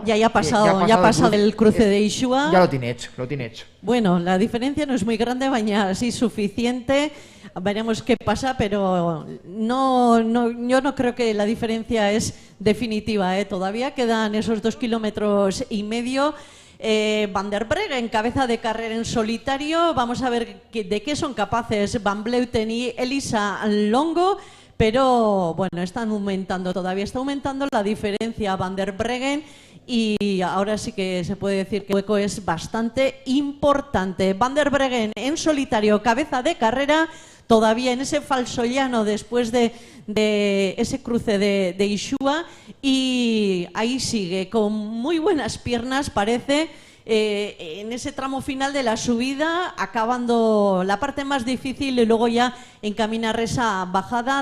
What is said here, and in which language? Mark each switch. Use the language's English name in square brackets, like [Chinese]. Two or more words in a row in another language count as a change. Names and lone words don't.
[Spanish] Ya ha pasado el cruce de Isua. Ya lo tiene hecho. Bueno, la diferencia no es muy grande, baina sí suficiente. Veremos qué pasa, pero yo no creo que la diferencia es definitiva, Todavía quedan esos 2,5 kilómetros. Van der Breggen, cabeza de carrera en solitario. Vamos a ver de qué son capaces Van Vleuten y Elisa Longo. Pero bueno, está aumentando la diferencia Van der Breggen, y ahora sí que se puede decir que el hueco es bastante importante. Van der Breggen en solitario, cabeza de carrera, todavía en ese falso llano después de ese cruce de Isua, y ahí sigue con muy buenas piernas, parece. en ese tramo final de la subida, acabando la parte más difícil y luego ya encaminar esa bajada.